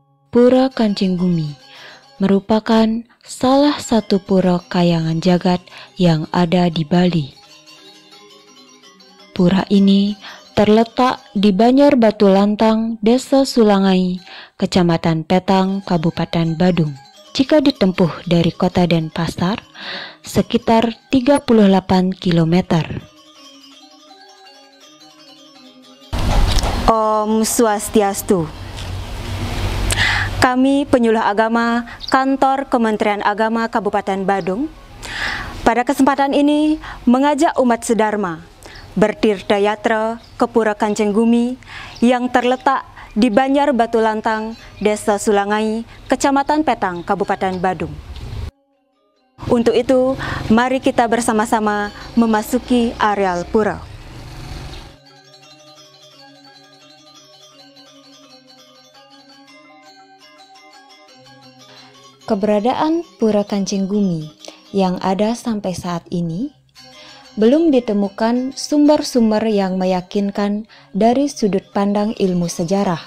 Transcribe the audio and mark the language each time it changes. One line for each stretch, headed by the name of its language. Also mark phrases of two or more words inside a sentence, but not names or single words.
Indonesian: Pura Kancinggumi merupakan salah satu pura kayangan jagat yang ada di Bali. Pura ini terletak di Banjar Batu Lantang, Desa Sulangai, Kecamatan Petang, Kabupaten Badung. Jika ditempuh dari kota Denpasar, sekitar 38 km. Om Swastiastu. Kami penyuluh agama Kantor Kementerian Agama Kabupaten Badung pada kesempatan ini mengajak umat sedharma bertirta yatra ke Pura Kancinggumi yang terletak di Banjar Batu Lantang, Desa Sulangai, Kecamatan Petang, Kabupaten Badung. Untuk itu, mari kita bersama-sama memasuki areal pura. Keberadaan Pura Kancinggumi yang ada sampai saat ini belum ditemukan sumber-sumber yang meyakinkan dari sudut pandang ilmu sejarah.